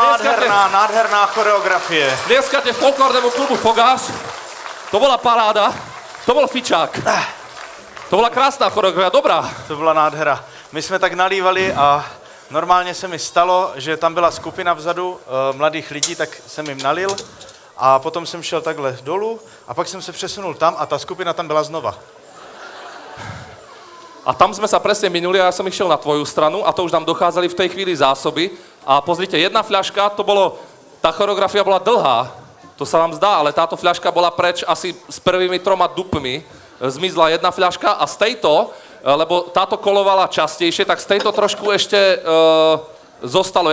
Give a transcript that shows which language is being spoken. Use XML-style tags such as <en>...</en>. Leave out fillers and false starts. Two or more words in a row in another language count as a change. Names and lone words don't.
<cs>Nádherná choreografie.</cs> <sk>Tlieskate folklórnemu klubu Fogáš. To bola paráda. To bol fičák. To bola krásná choreografia, dobrá.</sk> <cs>To byla nádhera. My jsme tak nalívali a normálně se mi stalo, že tam byla skupina vzadu mladých lidí, tak jsem jim nalil a potom jsem šel takhle dolů a pak jsem se přesunul tam a ta skupina tam byla znova.</cs> <sk>A tam sme sa presne minuli a ja som išiel na tvoju stranu a to už nám dochádzali v tej chvíli zásoby. A pozrite, jedna fľaška, tá choreografia bola dlhá, to sa vám zdá, ale táto fľaška bola preč asi s prvými 3 dupmi. Zmizla jedna fľaška a z tejto, lebo táto kolovala častejšie, tak z tejto trošku ešte zostalo.</sk>